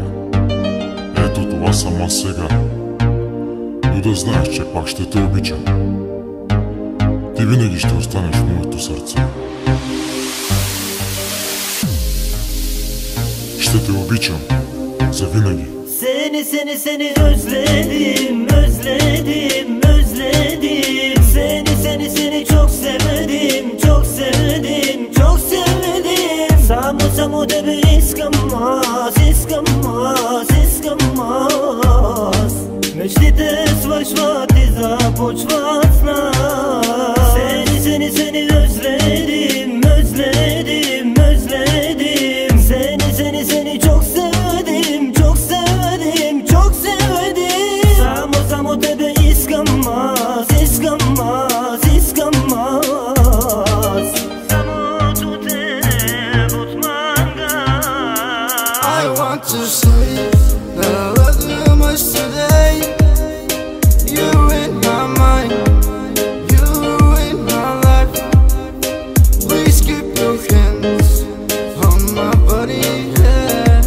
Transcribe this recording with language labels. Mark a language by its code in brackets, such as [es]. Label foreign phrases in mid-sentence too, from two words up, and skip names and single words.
[bg] Ето това съм аз сега. Но да знаеш, че пак ще те обичам. Ти винаги ще останеш в моето сърце. Ще те обичам завинаги. [tr] Seni özledim, özledim, özledim. Seni çok sevdim, çok sevdim, çok sevdim. [bg] Само тебе искам аз. Мечтите свършват и започват с нас. Seni özledim, özledim, özledim. Seni çok sevdim, çok sevdim, çok sevdim. Само тебе искам аз. Самото те отмага. [en] I want to say that I love you much today. You're in my mind, you're in my life. Please keep your hands on my body, yeah.